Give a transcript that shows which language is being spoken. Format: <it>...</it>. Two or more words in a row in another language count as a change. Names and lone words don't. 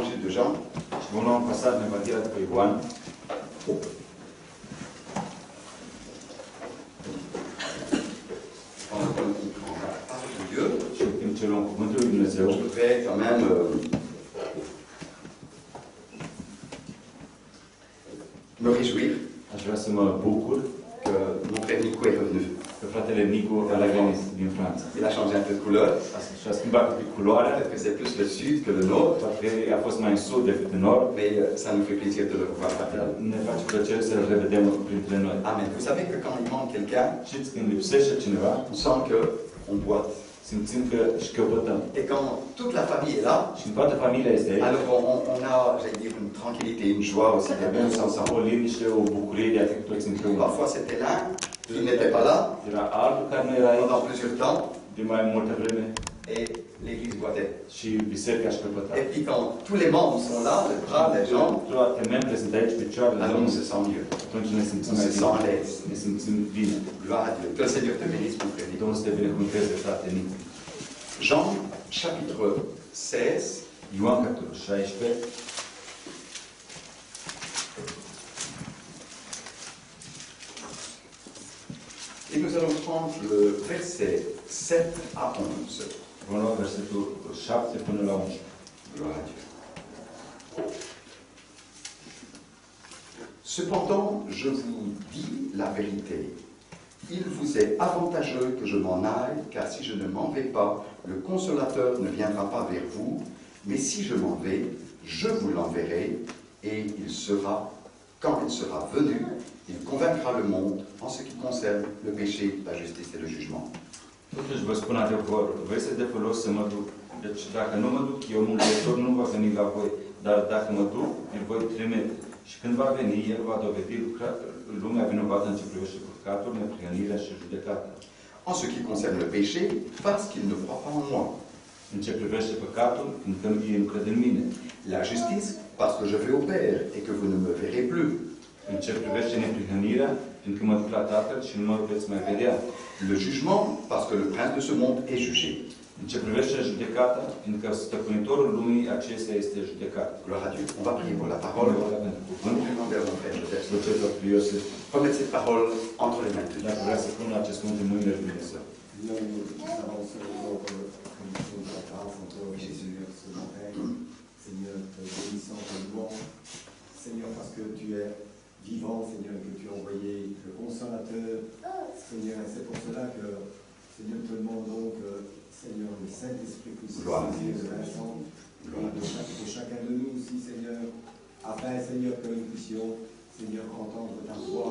<fr>de Jean.</fr> <ro>Și vom lua un pasaj din Evanghelia după Ioan. Și în timp ce luăm Cuvântul lui Dumnezeu,</ro> <fr>Je voudrais quand même me réjouir</fr> <ro>aș vrea să mă bucur</ro> <fr>que mon frère Nico est revenu.</fr> <ro>că fratele Nicu a revenit din Franța.</ro> <fr>Il a changé un peu de couleur.</fr> <ro>Și a schimbat un pic culoarea.</ro> <fr>Peut-être que c'est plus le sud que le nord.</fr> <ro>Poate a fost mai în sud decât în nord.</ro> <fr>Mais ça nous fait plaisir de le revoir rapidement.</fr> <ro>Ne face plăcere să-l revedem printre noi. Amen.</ro> <fr>Vous savez que quand il manque quelqu'un,</fr> <ro>Știți, când lipsește cineva,</ro> <fr>on sent qu'on boite.</fr> <ro>simțim că șchiopătăm.</ro> <fr>Et quand toute la famille est là,</fr> <ro>Și în toată familia este aici.</ro> <fr>alors on a, j'allais dire, une tranquillité, une joie aussi de</fr> <ro>Avem</ro> <fr>tous ensemble.</fr> <ro>o liniște, o bucurie de a fi cu toți împreună.</ro> <fr>Parfois c'était l'un qui n'était pas là</fr> <ro>Era altul care nu era aici</ro> <fr>pendant plusieurs temps</fr> <ro>de mai multă vreme</ro> <fr>et l'église boitait.</fr> <ro>și biserica șchiopăta.</ro> <fr>Et puis quand tous les membres sont là, les bras, les jambes,</fr> <ro>Toate membre sunt aici, picioarele,</ro> <fr>alors on se sent mieux.</fr> <ro>atunci ne simțim</ro> <fr>On</fr> <ro>mai</ro> <fr>se sent à</fr> <ro>bine.</ro> <fr>l'aise.</fr> <ro>Ne simțim bine.</ro> <fr>Gloire à Dieu. Que le Seigneur te bénisse, mon frère.</fr> <ro>Domnul să te binecuvânteze, frate Nicu.</ro> <fr>Jean, chapitre 16.</fr> <ro>Ioan, capitolul 16.</ro> <fr>Et nous allons prendre le verset 7 à 11.</fr> <ro>Vom lua versetul 7 până la 11.</ro> <fr>Gloire à Dieu. Cependant, je vous dis la vérité. Il vous est avantageux que je m'en aille, car si je ne m'en vais pas, le Consolateur ne viendra pas vers vous, mais si je m'en vais, je vous l'enverrai, et il sera, quand il sera venu, il convaincra le monde en ce qui concerne le péché, la justice et le jugement.</fr> <ro>Totuși vă spun adevărul, vă este de folos să mă duc. Deci dacă nu mă duc, eu Mântuitorul nu va veni la voi, dar dacă mă duc, îl voi trimite. Și când va veni, el va dovedi lumea vinovată în ce privește păcatul, neprihănirea și judecata.</ro> <fr>En ce qui concerne le péché, parce qu'il ne croit pas en moi.</fr> <ro>În ce privește păcatul, fiindcă ei nu cred în mine.</ro> <fr>La justice, parce que je vais au Père et que vous ne me verrez plus.</fr> <ro>În ce privește neprihănirea, fiindcă mă duc la Tatăl și nu mă veți mai vedea.</ro> <fr>Le jugement, parce que le prince de ce monde est jugé.</fr> <ro>În ce privește judecata, fiindcă stăpânitorul lumii acesta este judecat.</ro> <fr>Gloire à Dieu. On va prier pour la parole.</fr> <ro>Pentru cuvânt.</ro> <fr>Je demande à mon frère Joseph</fr> <ro>Să cer Tatăl Iosif,</ro> <fr>remettre cette parole entre les mains de Dieu.</fr> <ro>dacă vrea să pună acest cuvânt în mâinile lui Dumnezeu.</ro> <fr>Nous avançons notre commission de la grâce en toi, Jésus, ce matin. Seigneur, te bénissant, te louant. Seigneur, parce que tu es vivant, Seigneur, que tu as envoyé le Consolateur. Seigneur, et c'est pour cela que, Seigneur, te demandons que, Seigneur, le Saint-Esprit puisse se saisir de Vincent et de chacun de nous aussi, Seigneur, afin, Seigneur, que nous puissions, Seigneur, entendre ta voix.</fr>